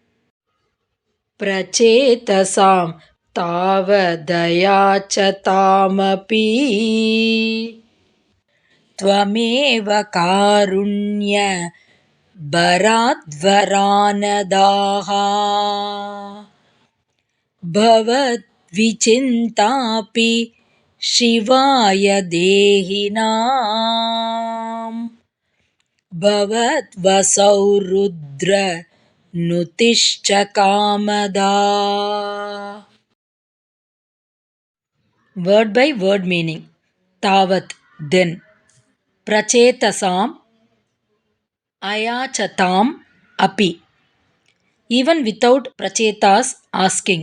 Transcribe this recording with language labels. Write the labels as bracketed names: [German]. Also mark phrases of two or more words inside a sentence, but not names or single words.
[Sanskrit] ಪ್ರಚೇತಸಾಂ ತಾವದಯಾಚತಾಮಪಿ ತ್ವಮೇವ ಕಾರುಣ್ಯ ಭರಾದ್ವರಾನದಾಹ ಭವದ್ವಿಚಿಂತಾಪಿ ಶಿವಾಯ ದೇಹಿನಾಂ ಭವದ್ವಸೌ ರುದ್ರ ನುತಿಶ್ಚ ಕಾಮದಾ. [English] Word by word meaning. Tavat, then. [Sanskrit] प्रचेतसाम्, अयाचताम्, अपि. [English] Even without prachetas asking.